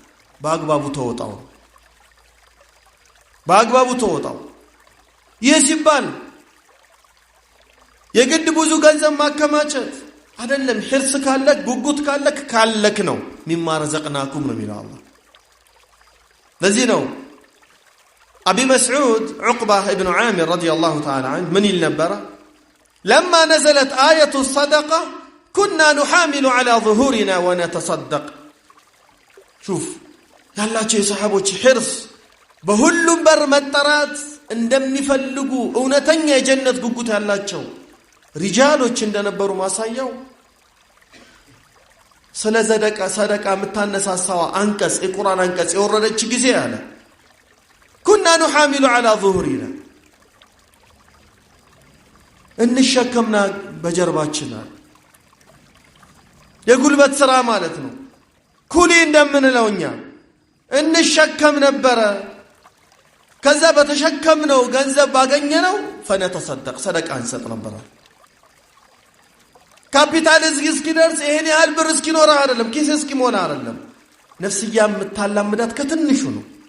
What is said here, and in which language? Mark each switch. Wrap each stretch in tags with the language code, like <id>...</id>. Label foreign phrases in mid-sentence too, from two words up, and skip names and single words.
<am>በአግባቡ ተወጣው ይህ ሲባል የግድ ብዙ ገንዘብ ማከማቸት አይደለም ሕርስ ካለክ ጉጉት ካለክ ነው</am> <ar>مما رزقناكم</ar> <am>ነው የሚለው አላህ ለዚህ ነው</am> <ar>أبي مسعود عقبة ابن عامر رضي الله تعالى عنه من النبرة لما نزلت آية الصدقة كنا نحامل على ظهورنا ونتصدق</ar> <am>شوف ያላቸው የሰሃቦች ሕርስ በሁሉም በር መጠራት እንደሚፈልጉ እውነተኛ የጀነት ጉጉት ያላቸው ሪጃሎች እንደነበሩ ማሳያው ስለ ሰደቃ የምታነሳሳው አንቀጽ የቁርአን አንቀጽ የወረደች ጊዜ አለ</am> <ar>كنا نحامل على ظهورنا</ar> <am>እንሸከምና በጀርባችን የጉልበት ስራ ማለት ነው ኩሊ እንደምንለውኛ እንሸከም ነበር ከዛ በተሸከምነው ገንዘብ ባገኘነው ፈነተሰደቅ ሰደቃ እንሰጥ ነበር ካፒታል እስኪደርስ ይሄን ያህል ብር እስኪኖር አይደለም ኪስ እስኪሞላ አይደለም ነፍስያ የምታላምዳት ከትንሹ ነው</am>